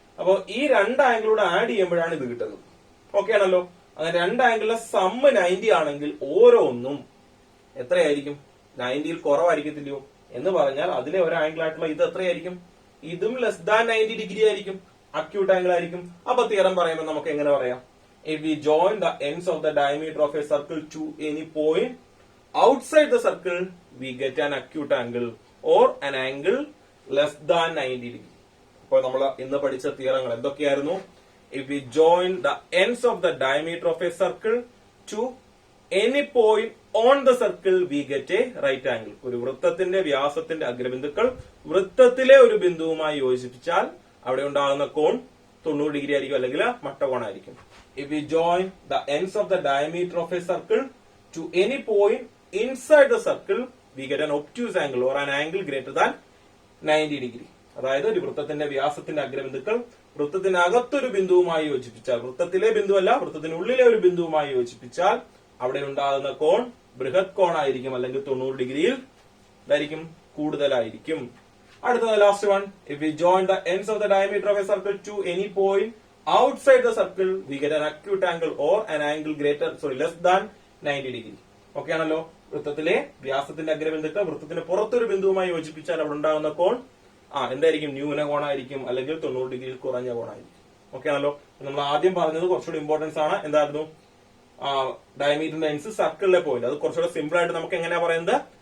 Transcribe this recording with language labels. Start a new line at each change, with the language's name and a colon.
Malayalam: അപ്പൊ ഈ രണ്ട് ആംഗിളൂടെ ആഡ് ചെയ്യുമ്പോഴാണ് ഇത് കിട്ടുന്നത്. ഓക്കെ ആണല്ലോ? അങ്ങനെ രണ്ട് ആംഗിളിലെ സമ്മ് 90 ആണെങ്കിൽ ഓരോന്നും എത്രയായിരിക്കും? 90യിൽ കുറവായിരിക്കത്തില്ലയോ? എന്ന് പറഞ്ഞാൽ അതിലെ ഒരു ആംഗിൾ ആയിട്ടുള്ള ഇത് എത്രയായിരിക്കും? ഇതും
English: less than 90 degree
Malayalam: ആയിരിക്കും, അക്യൂട്ട് ആംഗിൾ ആയിരിക്കും. അപ്പൊ തിയറം പറയുമ്പോൾ നമുക്ക് എങ്ങനെ പറയാം?
English: If we join the ends of the diameter of a circle to any point outside the circle, we get an acute angle or an angle less than 90 degree.
Malayalam: അപ്പോൾ നമ്മൾ ഇന്ന് പഠിച്ച തിയറങ്ങൾ എന്തൊക്കെയായിരുന്നു?
English: If we join the ends of the diameter of a circle to any point on the circle, we get a right angle.
Malayalam: ഒരു വൃത്തത്തിന്റെ വ്യാസത്തിന്റെ അഗ്രബിന്ദുക്കൾ വൃത്തത്തിലെ ഒരു ബിന്ദുവുമായി യോജിപ്പിച്ചാൽ അവിടെ ഉണ്ടാകുന്ന കോൺ 90 ഡിഗ്രി ആയിരിക്കും, അല്ലെങ്കിൽ മട്ടകോണായിരിക്കും.
English: If we join the ends of the diameter of a circle to any point inside the circle, we get an obtuse angle or an angle greater than 90 degree.
Malayalam: അതായത് ഒരു വൃത്തത്തിന്റെ വ്യാസത്തിന്റെ അഗ്രബിന്ദുക്കൾ വൃത്തത്തിനകത്തൊരു ബിന്ദുവുമായി യോജിപ്പിച്ചാൽ, വൃത്തത്തിലെ ബിന്ദുവല്ല വൃത്തത്തിനുള്ളിലെ ഒരു ബിന്ദുവുമായി യോജിപ്പിച്ചാൽ അവിടെ ഉണ്ടാകുന്ന കോൺ ബൃഹത് കോണായിരിക്കും, അല്ലെങ്കിൽ 90 ഡിഗ്രിയിൽ ഇതായിരിക്കും, കൂടുതലായിരിക്കും. അടുത്തത്
English: Last one. If we join the ends of the diameter of a circle to any point outside the circle, we get an acute angle or an angle less than 90 degree.
Malayalam: Okay ആണല്ലോ? വൃത്തത്തിലെ വ്യാസത്തിന്റെ അഗ്രബിന്ദുക്കൾ വൃത്തത്തിന് പുറത്തൊരു ബിന്ദുവുമായി യോജിപ്പിച്ചാൽ അവിടെ ഉണ്ടാകുന്ന കോൺ എന്തായിരിക്കും? ന്യൂന കോണായിരിക്കും, അല്ലെങ്കിൽ 90 ഡിഗ്രിയിൽ കുറഞ്ഞ കോണായിരിക്കും. Okay ആണല്ലോ? നമ്മൾ ആദ്യം പറഞ്ഞത് കുറച്ചുകൂടി ഇമ്പോർട്ടൻസ് ആണ്. എന്തായിരുന്നു? ഡയമീറ്ററിന്റെ എൻഡ്സ് സർക്കിളിലെ പോയിന്റ്. അത് കുറച്ചുകൂടെ സിമ്പിൾ ആയിട്ട് നമുക്ക് എങ്ങനെയാ പറയുന്നത്?